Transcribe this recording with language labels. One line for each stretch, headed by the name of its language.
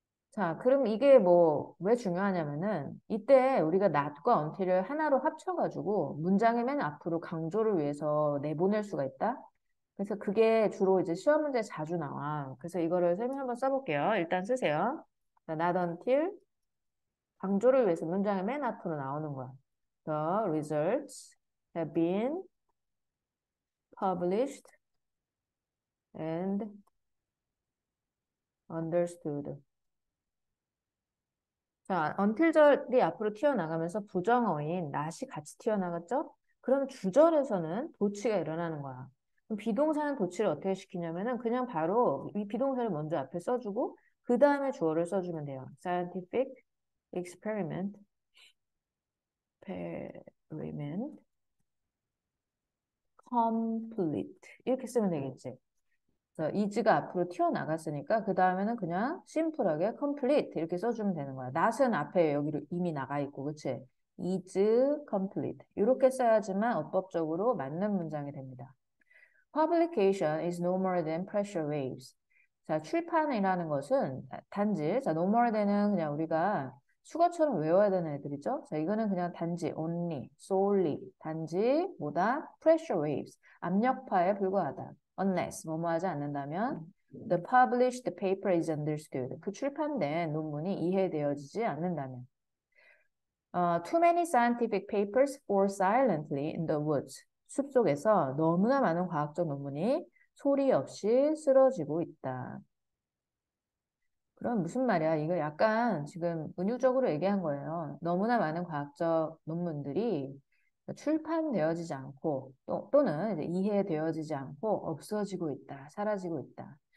Korean: 자, 그럼 이게 뭐 왜 중요하냐면은 이때 우리가 not과 until을 하나로 합쳐가지고 문장의 맨 앞으로 강조를 위해서 내보낼 수가 있다. 그래서 그게 주로 이제 시험 문제에 자주 나와. 그래서 이거를 설명 한번 써볼게요. 일단 쓰세요. 자, not until 강조를 위해서 문장의 맨 앞으로 나오는 거야.
English: The results have been published and understood.
Korean: 자, until절이 앞으로 튀어나가면서 부정어인 not이 같이 튀어나갔죠? 그럼 주절에서는 도치가 일어나는 거야. 그럼 비동사는 도치를 어떻게 시키냐면은 그냥 바로 이 비동사를 먼저 앞에 써주고 그 다음에 주어를 써주면 돼요.
English: Scientific experiment, experiment, complete
Korean: 이렇게 쓰면 되겠지. is가 앞으로 튀어나갔으니까 그 다음에는 그냥 심플하게 complete 이렇게 써주면 되는 거야. not은 앞에 여기로 이미 나가 있고 그치? is complete 이렇게 써야지만 어법적으로 맞는 문장이 됩니다.
English: Publication is no more than pressure waves.
Korean: 자, 출판이라는 것은 단지 자, no more than은 그냥 우리가 수거처럼 외워야 되는 애들이죠. 자, 이거는 그냥 단지 only, solely 단지 뭐다? pressure waves 압력파에 불과하다.
English: unless
Korean: 뭐뭐 하지 않는다면
English: the published paper is understood.
Korean: 그 출판된 논문이 이해되어지지 않는다면
English: too many scientific papers fall silently in the woods.
Korean: 숲속에서 너무나 많은 과학적 논문이 소리 없이 쓰러지고 있다. 그럼 무슨 말이야? 이거 약간 지금 은유적으로 얘기한 거예요. 너무나 많은 과학적 논문들이 출판되어지지 않고 또는 이제 이해되어지지 않고 없어지고 있다, 사라지고 있다.